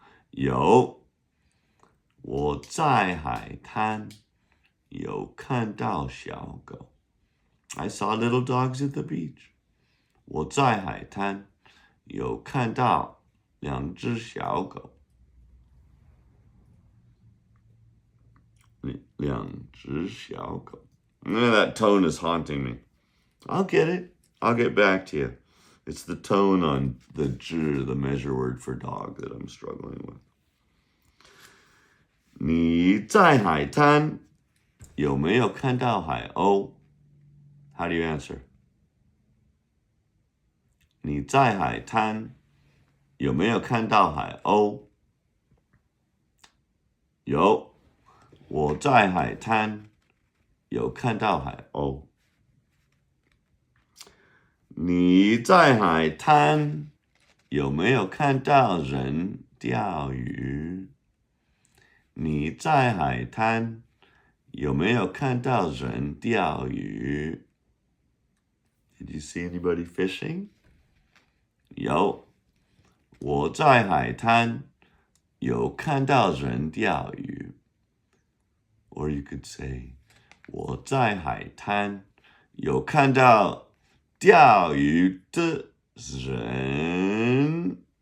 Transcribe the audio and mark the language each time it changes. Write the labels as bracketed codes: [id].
[zh] 有，我在海滩有看到小狗。 [en] I saw little dogs at the beach. [zh] 我在海滩有看到两只小狗。两只小狗。 [en] That tone is haunting me. I'll get it. I'll get back to you. It's the tone on the 字, the measure word for dog, that I'm struggling with. [zh] 你在海滩有没有看到海鸥？ [en] How do you answer? [zh] 你在海滩有没有看到海鸥？有，我在海滩有看到海鸥。你在海滩有没有看到人钓鱼？你在海滩有没有看到人钓鱼？ [en] Did you see anybody fishing? [zh] 有，我在海滩有看到人钓鱼。 [en] Or you could say, [zh] 我在海滩有看到钓鱼的人。